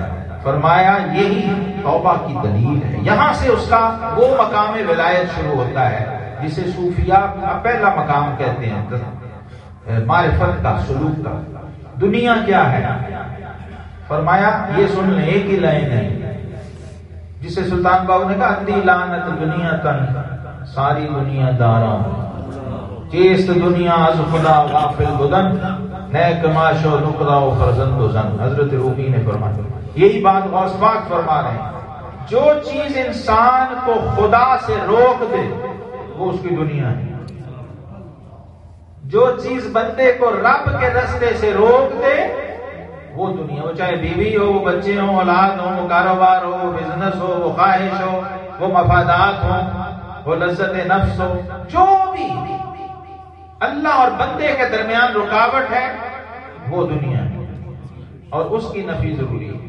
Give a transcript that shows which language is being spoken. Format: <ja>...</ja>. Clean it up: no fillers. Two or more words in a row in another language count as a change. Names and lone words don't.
<ur>فرمایا یہی توبہ کی دلیل ہے، یہاں سے اس کا وہ مقام ولایت شروع ہوتا ہے جسے صوفیاء کا پہلا مقام کہتے ہیں، معرفت کا، سلوک کا۔ دنیا کیا ہے؟ فرمایا یہ سن لیں، ایک ہی لائن ہے جسے سلطان باہو نے کہا</ur> <pa>اندھی لعنت دنیا تن ساری دنیا داراں،</pa> <fa>چیست دنیا از خدا غافل بدن، نیک معاش و نقرہ و فرزند و زن۔</fa> <ur>حضرت رومی نے فرمایا، یہی بات غوث پاک فرما رہے ہیں، جو چیز انسان کو خدا سے روک دے وہ اس کی دنیا ہے، جو چیز بندے کو رب کے رستے سے روک دے وہ دنیا، وہ چاہے بیوی ہو، وہ بچے ہوں، اولاد ہو، وہ کاروبار ہو، وہ بزنس ہو، وہ خواہش ہو، وہ مفادات ہو، وہ لذت نفس ہو، جو بھی اللہ اور بندے کے درمیان رکاوٹ ہے وہ دنیا ہے، اور اس کی نفی ضروری ہے۔</ur>